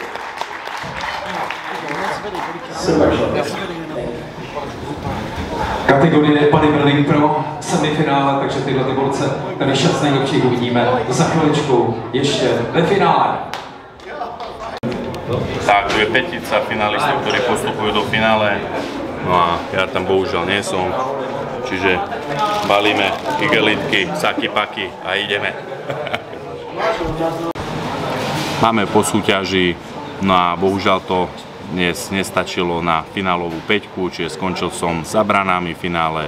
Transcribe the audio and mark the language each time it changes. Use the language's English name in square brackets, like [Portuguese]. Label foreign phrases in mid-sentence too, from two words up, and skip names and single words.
[Czech] Kategorie Bodybuilding Pro, semifinále, takže tyhle ty borce, tady 6 nejlepších uvidíme za chviličku ještě ve finále. [Slovak] Takže petica finalistov, ktorí postupujú do finále. No a ja tam bohužiaľ nie som. Čiže balíme igelitky, saky paky a ideme. Máme po súťaži, no a bohužiaľ to dnes nestačilo na finálovú peťku, čiže skončil som za branami v finále.